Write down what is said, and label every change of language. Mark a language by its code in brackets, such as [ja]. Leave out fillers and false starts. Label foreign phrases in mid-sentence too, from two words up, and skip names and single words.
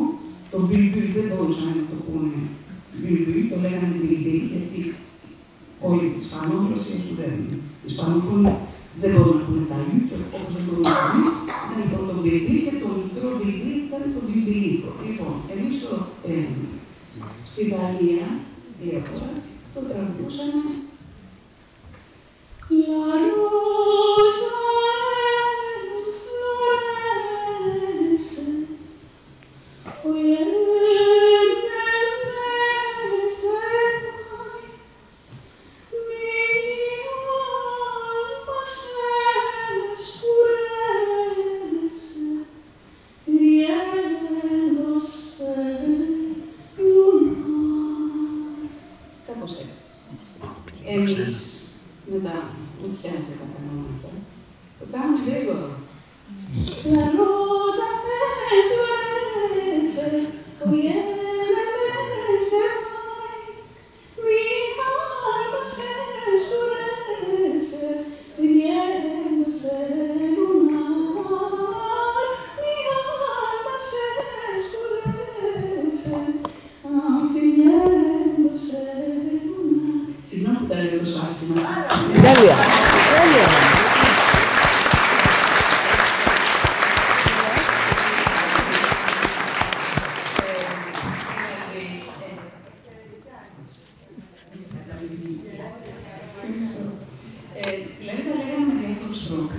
[el] Το Μπιλμπιλ δεν μπορούσαν να το πούνε Μπιλμπιλ, το λέγανε Μπιλμπιλ, γιατί όλοι οι Ισπανόγλωσσοι δεν. Οι Ισπανόφωνοι δεν μπορούν να πούνε τα Ιού, και όπως δεν μπορούν να πούνε, ήταν λοιπόν το Μπιλμπιλ και το μικρό Μπιλμπιλ ήταν το Μπιλμπιλίκο. Λοιπόν, εμείς στη Γαλλία, διάφορα, το τραγουδούσαμε. [es] La rosa florece, hoy el mes de mayo, mi alma se oscurece, riéndose lunar. [el] Κάπως έτσι. Εμείς μετά, δεν φτιάχνετε τα κανόνια, το κάνουμε γρήγορα. [es] La rosa me florece, hoy el mes de mayo, mi alma se oscurece, riéndose lunar, mi alma se oscurece, riéndose lunar. [el] Συγγνώμη που τα λέω τόσο άσχημα. Τέλεια. Τέλεια. Δηλαδή τα λέγαμε με διάφορους τρόπους.